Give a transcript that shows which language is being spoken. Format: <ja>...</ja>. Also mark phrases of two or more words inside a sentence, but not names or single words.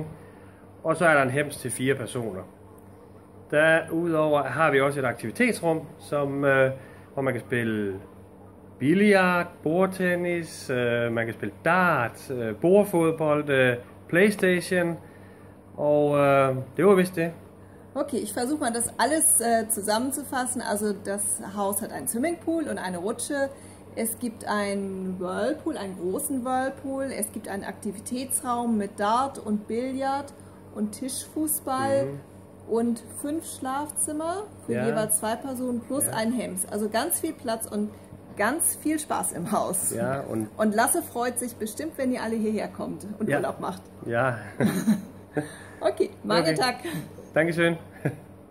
<da>Og så er der en hems til 4 personer. Derudover har vi også et aktivitetsrum, hvor man kan spille billard, bordtennis, man kan spille dart, bordfodbold, Playstation. Og det var vist det.</da> <de>Okay, ich versuche mal das alles zusammenzufassen. Also das Haus hat einen Swimmingpool und eine Rutsche. Es gibt einen Whirlpool, einen großen Whirlpool. Es gibt einen Aktivitätsraum mit Dart und Billard und Tischfußball und 5 Schlafzimmer für jeweils 2 Personen plus ein Hems. Also ganz viel Platz und ganz viel Spaß im Haus. Ja, und Lasse freut sich bestimmt, wenn ihr alle hierher kommt und Urlaub macht. Ja.</de> <da>Okay, mange tak.</da> <de>Dankeschön.</de>